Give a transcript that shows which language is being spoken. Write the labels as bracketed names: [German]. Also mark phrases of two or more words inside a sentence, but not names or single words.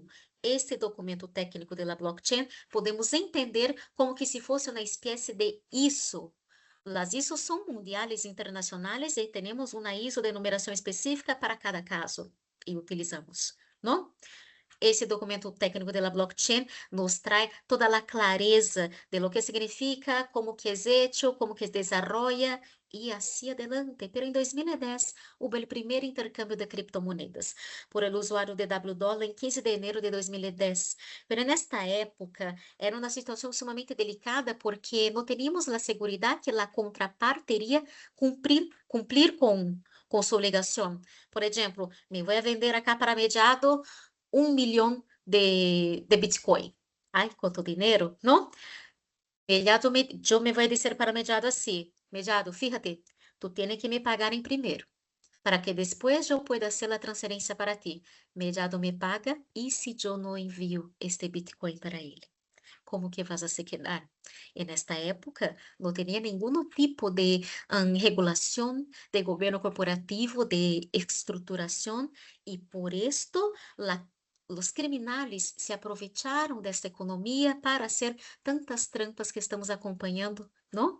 [Portuguese] Este documento técnico da blockchain podemos entender como que se fosse uma espécie de ISO. Las ISO são mundiais internacionais e temos uma ISO de numeração específica para cada caso e utilizamos, não? Esse documento técnico da blockchain nos traz toda a clareza [Spanish] de lo que significa, [Portuguese] como que é hecho, como que [Spanish] se desarrolla [Portuguese] e assim adelante. Pero em 2010 houve o primeiro intercâmbio de criptomoedas por el usuário de $, em 15 [Spanish] de enero de [Portuguese] 2010. Pero nesta época era uma situação sumamente delicada porque não teníamos a segurança que a contraparte iria cumprir com sua obrigação. Por exemplo, me vou vender acá para mediado 1 milhão de Bitcoin. Ai, quanto dinheiro, não? Eu me vou dizer para Mediado assim, Mediado, [Spanish] fíjate, tu tienes que me pagar [Portuguese] em primeiro, para que depois eu [Spanish] pueda hacer [Portuguese] a transferência para ti. Mediado me paga, e se eu não envio este Bitcoin para ele? [Spanish] Como que vas a se quedar? E nesta época não tinha nenhum tipo de regulação de governo corporativo, de estruturação, e por isto os criminais se aproveitaram desta economia para fazer tantas trampas que estamos acompanhando, não?